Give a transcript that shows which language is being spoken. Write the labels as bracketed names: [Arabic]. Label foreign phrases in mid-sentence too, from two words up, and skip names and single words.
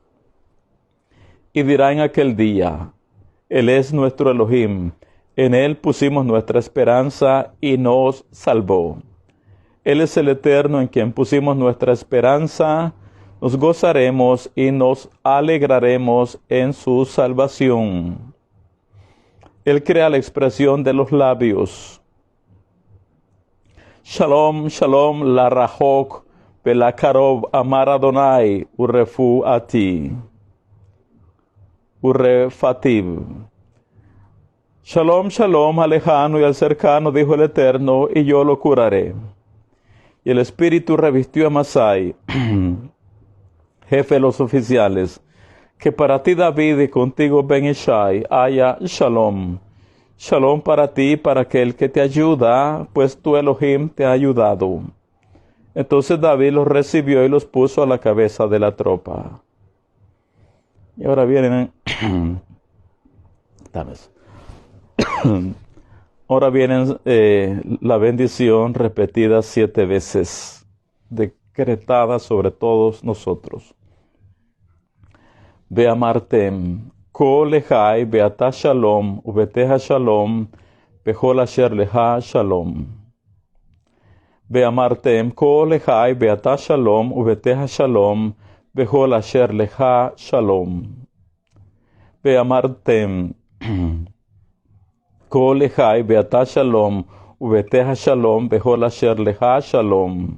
[Spanish] Y dirá en aquel día: Él es nuestro Elohim, en Él pusimos nuestra esperanza y nos salvó. Él es el Eterno en quien pusimos nuestra esperanza, nos gozaremos y nos alegraremos en su salvación. Él crea la expresión de los labios. [Hebrew] שלום שלום לרחוק ולקרוב אמר אדני, ורפאתיו. ורפאתיו. שלום שלום, [Spanish] al lejano y al cercano, dijo el Eterno, y yo lo curaré. Y el Espíritu revistió a Masai, jefe de los oficiales, que para ti David y contigo Ben Ishai haya shalom. Shalom para ti y para aquel que te ayuda, pues tu Elohim te ha ayudado. Entonces David los recibió y los puso a la cabeza de la tropa. Y ahora vienen, ahora vienen la bendición repetida 7 veces, decretada sobre todos nosotros. [Hebrew] ואמרתם כה לחי ואתה שלום וביתך שלום וכל אשר לך שלום. ואמרתם כה לחי ואתה שלום וביתך שלום וכל אשר לך שלום. ואמרתם כה לחי ואתה שלום וביתך שלום וכל אשר לך שלום.